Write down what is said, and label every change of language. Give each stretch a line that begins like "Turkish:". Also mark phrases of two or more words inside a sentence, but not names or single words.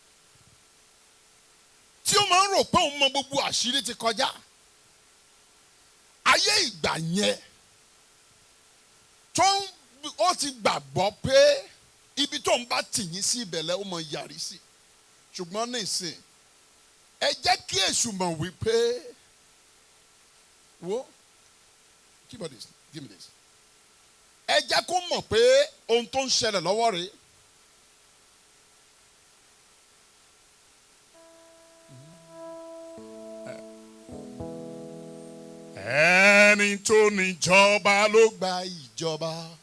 Yoruba: tí ó máa ń rò pé òun mọ gbogbo àṣírí ti kọjá, ayé ìgbà yẹn ó ti gbàgbọ́ pé ibi tó ń bá tì yín sí ìbẹ̀lẹ̀ ó mọ yàrí sí, ṣùgbọ́n nísìn ẹ jẹ́ kí èṣù mọ̀ wípé wo
English: give me this, give me this.
Yoruba: Ẹ jẹ́ kó mọ̀ pé ohun tó ń ṣẹlẹ̀ lọ́wọ́ rẹ̀. Ẹni tó ní ìjọba ló gba ìjọba.